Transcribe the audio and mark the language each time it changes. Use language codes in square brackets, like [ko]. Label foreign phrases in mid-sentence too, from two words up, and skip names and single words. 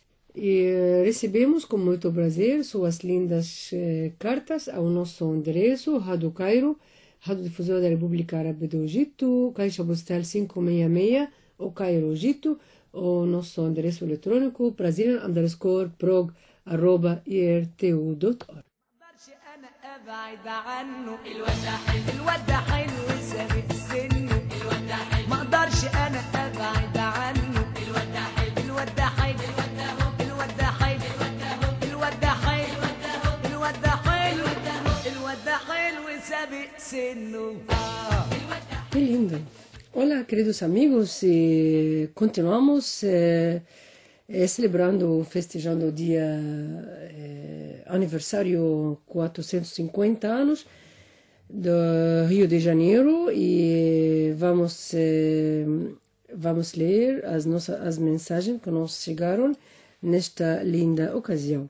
[pt] E recebemos com muito prazer suas lindas cartas ao nosso endereço Rádio Cairo, Rádio Difusora da República Árabe do Egito, Caixa Postal 566, o Cairo, Egito, o nosso endereço eletrônico brazilian_prog@irtu.org. [ar] انا ابعد عنه الواد ده حلو الواد ده حلو سابق سنه الواد ده حلو ما اقدرش انا ابعد عنه الواد ده حلو الواد ده حلو الواد ده حلو الواد ده حلو الواد ده حلو الواد ده حلو سابق سنه. [pt] Que lindo! Olá, queridos amigos, e continuamos celebrando, festejando o dia aniversário 450 anos do Rio de Janeiro e vamos ler as mensagens que nos chegaram nesta linda ocasião.